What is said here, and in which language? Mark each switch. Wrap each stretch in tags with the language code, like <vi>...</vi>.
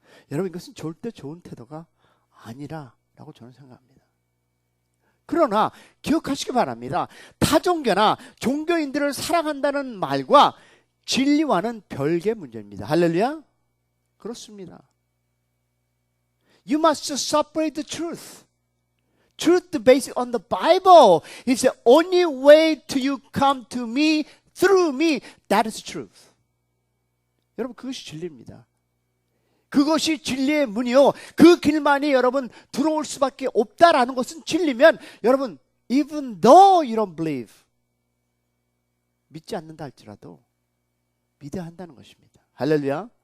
<ko>여러분, 이것은 절대 좋은 태도가 아니라라고 저는 생각합니다. 그러나 기억하시기 바랍니다. 타종교나 종교인들을 사랑한다는 말과 진리와는 별개의 문제입니다. 할렐루야? 그렇습니다.</ko> <en>You must separate the truth. Truth based on the Bible is the only way to you come to me, through me. That is truth.</en> <ko>여러분, 그것이 진리입니다. 그것이 진리의 문이요, 그 길만이 여러분 들어올 수밖에 없다라는 것은 진리면, 여러분,</ko> <en>even though you don't believe,</en> <ko>믿지 않는다 할지라도 믿어야 한다는 것입니다. 할렐루야.</ko>